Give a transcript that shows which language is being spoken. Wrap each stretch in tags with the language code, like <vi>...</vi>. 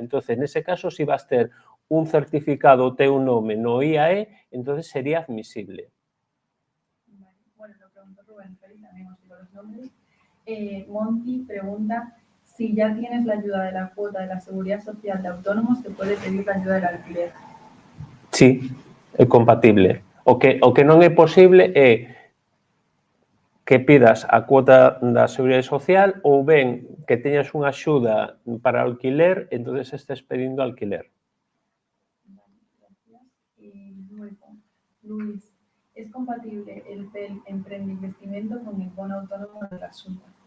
<gl>Entonces, nese caso, si vas ter un certificado teu nome no IAE, entonces sería admisible.</gl> <es>Bueno, lo preguntó Rubén, también os digo los nombres. Monty pregunta si ya tienes la ayuda de la cuota de la seguridad social de autónomos, te puede pedir la ayuda del alquiler.</es> <gl>Sí, é compatible. O que non é posible é que pidas a cuota da seguridade social ou ben que teñas unha axuda para alquiler, entonces estés pedindo alquiler.</gl> <es>Gracias. Y luego, Luis, ¿es compatible el PEL Emprende Investimento con el bono autónomo de la Xunta?</es>